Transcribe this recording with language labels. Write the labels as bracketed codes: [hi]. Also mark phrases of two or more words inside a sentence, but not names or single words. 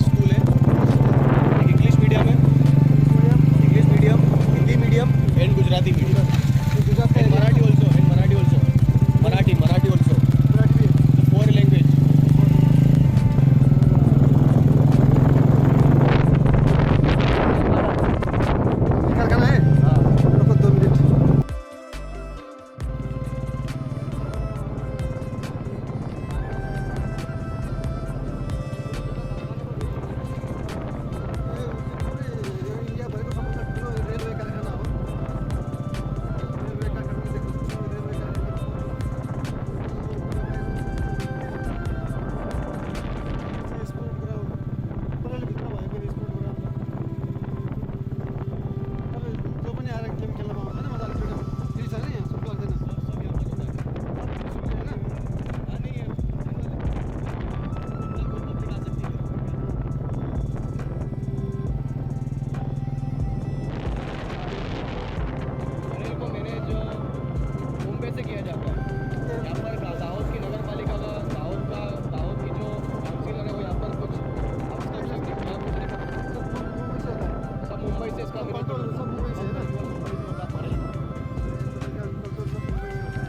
[hi] स्कूल है एक [en] English medium [hi] है [en] English medium Hindi medium and Gujarati medium and Marathi also Marathi also the 4 language [ne] कारखाना है रुको 2 मिनट इंडिया भरिको सबभन्दा ठुलो रेलवे कारखाना हो रेलवे कारखाना देख्न सक्छौँ रेलवे कारखाना स्पोर्ट ग्राउन्ड कसैले भित्र भएको स्पोर्ट ग्राउन्ड तपाईँ जो पनि आएर गेम खेल्न पाउँछ नि मजाले फ्रिडम फ्री छ नि यहाँ सुट लाग्दैन [hi] बरेल को मैनेज मुंबई से किया जाता है यहाँ पर दाहोद की नगर पालिका का दाहोद की जो काउंसिलर है वो यहाँ पर कुछ सब मुंबई से इसका कंट्रोल सब मुंबई से है ना बरेल कंट्रोल सब मुंबई से होता है